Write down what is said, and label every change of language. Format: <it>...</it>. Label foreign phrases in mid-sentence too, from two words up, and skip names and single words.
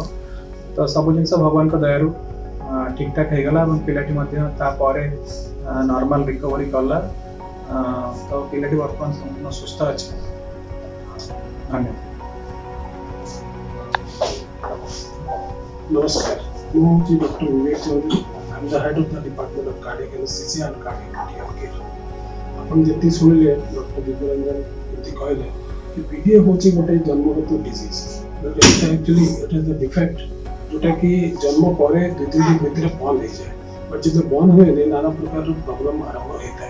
<or>ତ ସବୁ ଜିନିଷ ଭଗବାନଙ୍କ ଦୟାରୁ ଠିକ୍ ଠାକ୍ ହେଇଗଲା ଏବଂ ପିଲାଟି ମଧ୍ୟ ତାପରେ</or> <en>normal recovery</en> <or>କଲା। ତ ପିଲାଟି ବର୍ତ୍ତମାନ ସମ୍ପୂର୍ଣ୍ଣ ସୁସ୍ଥ ଅଛି। ଧନ୍ୟବାଦ। नमस्कार, ମୁଁ ହେଉଛି ଡକ୍ଟର ବିବେକ ଚୌଧୁରୀ।</or> <en>I'm the head of the Department of Cardiac Anesthesia and Cardiac Care.</en> <or>ଆପଣ ଯେତିକି ଶୁଣିଲେ ଡକ୍ଟର ଦିବ୍ୟରଞ୍ଜନ ଏମିତି କହିଲେ କି PDA ହେଉଛି ଗୋଟେ ଜନ୍ମଗତ ଡିଜିଜ୍,</or> <en>actually it is the defect</en> <or>ଯେଉଁଟାକି ଜନ୍ମ ପରେ 2-3 ଦିନ ଭିତରେ ବନ୍ଦ ହେଇଯାଏ, ବଟ୍ ଯେତେବେଳେ ବନ୍ଦ ହୁଏନି ନାନା ପ୍ରକାରର ପ୍ରୋବ୍ଲେମ୍ ଆରମ୍ଭ ହେଇଥାଏ।</or>